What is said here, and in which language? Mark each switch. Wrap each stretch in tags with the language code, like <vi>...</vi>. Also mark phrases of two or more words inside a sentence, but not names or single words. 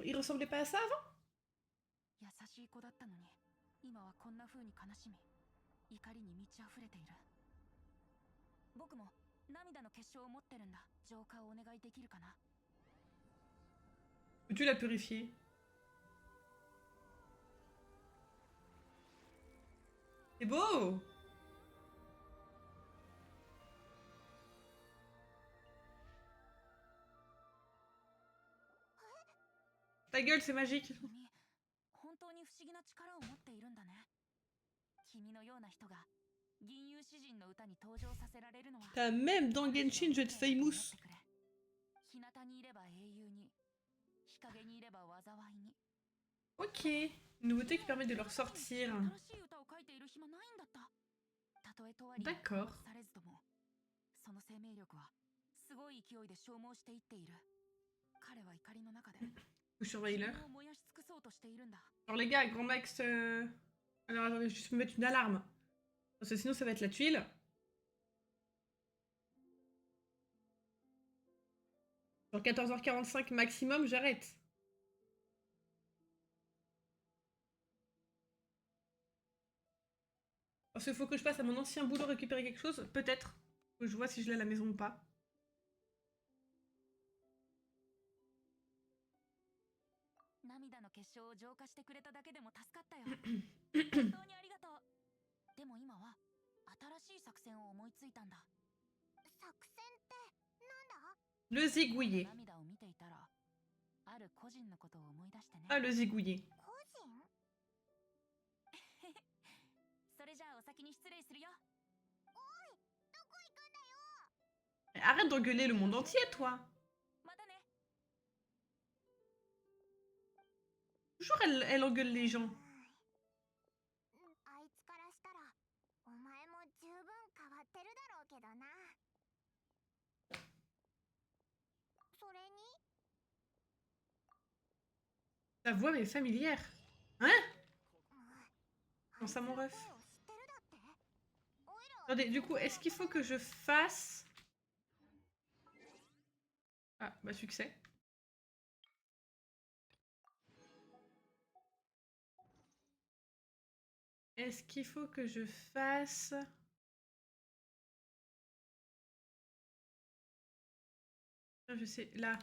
<fr>Il ressemblait pas à ça avant?</fr> <ja>優しい子だったのに、今はこんな風に悲しみ、怒りに満ち溢れている。僕も涙の結晶を持ってるんだ。浄化をお願いできるかな。</ja> <fr>Peux-tu la purifier? C'est beau! Ta gueule, c'est magique.</fr> <ja>君、本当に不思議な力を持っているんだね。君のような人が銀融詩人の歌に登場させられるのは。</ja> <fr>T'as même dans Genshin, je vais être famous.</fr> <ja>日向にいれば英雄に、日陰にいれば災いに。</ja> <fr>Ok, une nouveauté qui permet de leur sortir. D'accord.</fr> <ja>その生命力はすごい勢いで消耗していっている。彼は怒りの中で</ja> <fr>Vous surveillez l'heure.</fr> <ja>燃やし尽くそうとしているんだ。</ja> <fr>Alors les gars, grand max... Alors attendez, je vais juste me mettre une alarme. Parce que sinon ça va être la tuile. Genre 14h45 maximum, j'arrête. Parce qu'il faut que je passe à mon ancien boulot récupérer quelque chose. Peut-être. Faut que je vois si je l'ai à la maison ou pas.</fr> <ja>涙の結晶を浄化してくれただけでも助かったよ。本当にありがとう。でも今は新しい作戦を思いついたんだ。作戦ってなんだ？</ja> <fr>Le zigouiller.</fr> <ja>涙を見ていたら、ある個人のことを思い出してね。</ja> <fr>Ah, le zigouiller.</fr> <ja>個人？それじゃあお先に失礼するよ。どこ行くんだよ？</ja> <fr>Arrête d'engueuler le monde entier, toi.</fr> <ja>またね。</ja> <fr>Toujours, elle engueule les gens.</fr> <ja>あいつからしたらお前も十分変わってるだろうけどな。それに</ja> <fr>Ta voix m'est familière. Hein? Non, ça mon ref.</fr> <ja>知ってるだって？おいらは</ja> <fr>Attendez, du coup, est-ce qu'il faut que je fasse... Ah, bah succès. Est-ce qu'il faut que je fasse... Ah, je sais, là.</fr>